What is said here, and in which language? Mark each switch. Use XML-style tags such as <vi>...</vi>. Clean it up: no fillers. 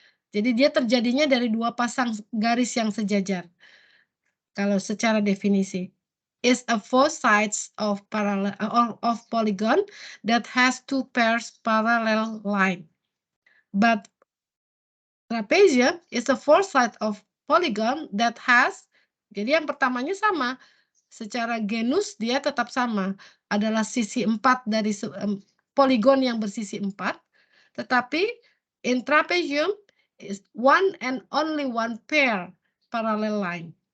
<id>Jadi dia terjadinya dari 2 pasang garis yang sejajar. Kalau secara definisi.</id> <en>Is a four sides of polygon that has 2 pairs parallel line. But trapezium is a four side of polygon that has,</en> <id>jadi yang pertamanya sama. Secara genus dia tetap sama. Adalah sisi 4 dari poligon yang bersisi 4. Tetapi</id> <en>in trapezium is one and only one pair parallel line.</en>